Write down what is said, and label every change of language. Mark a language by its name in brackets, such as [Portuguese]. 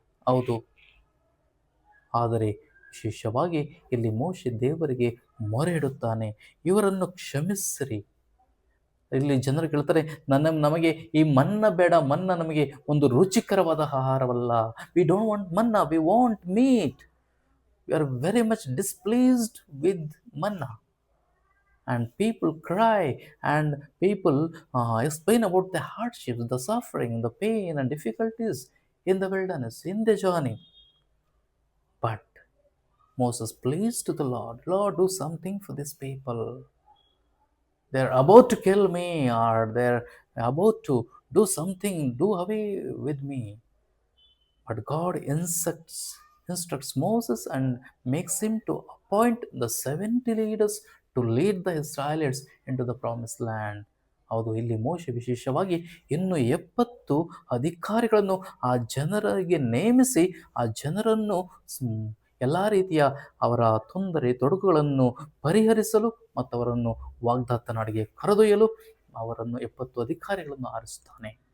[Kannada] ಹೌದು, ಆದರೆ ವಿಶೇಷವಾಗಿ ಇಲ್ಲಿ ಮೋಶೆ ದೇವರಿಗೆ ಮೊರೆ ಇಡುತ್ತಾನೆ, ಇವರನ್ನು ಕ್ಷಮಿಸಿರಿ. ಇಲ್ಲಿ ಜನರು ಕೇಳ್ತಾರೆ, ನಮಗೆ ಈ ಮನ್ನ ಬೇಡ, ಮನ್ನ ನಮಗೆ ಒಂದು ರುಚಿಕರವಾದ ಆಹಾರವಲ್ಲ. [English] We don't want manna, we want meat. We are very much displeased with manna. And people cry, and people explain about the hardships, the suffering, the pain and difficulties in the wilderness, in the journey. But Moses pleads to the Lord, Lord, do something for these people. They're about to kill me, or they're about to do something, do away with me. But God instructs Moses and makes him to appoint the 70 leaders to lead the Israelites into the promised land. [Kannada] ಹೌದು, ಇಲ್ಲಿ ಮೋಶೆ ವಿಶೇಷವಾಗಿ ಇನ್ನು 70 ಅಧಿಕಾರಿಗಳನ್ನು ಆ ಜನರಿಗೆ ನೇಮಿಸಿ, ಆ ಜನರನ್ನು ಎಲ್ಲ ರೀತಿಯ ಅವರ ತೊಂದರೆ ತೊಡಕುಗಳನ್ನು ಪರಿಹರಿಸಲು ಮತ್ತು ಅವರನ್ನು ವಾಗ್ದಾತ ನಾಡಿಗೆ ಕರೆದೊಯ್ಯಲು ಅವರನ್ನು 70 ಅಧಿಕಾರಿಗಳನ್ನು ಆರಿಸುತ್ತಾನೆ.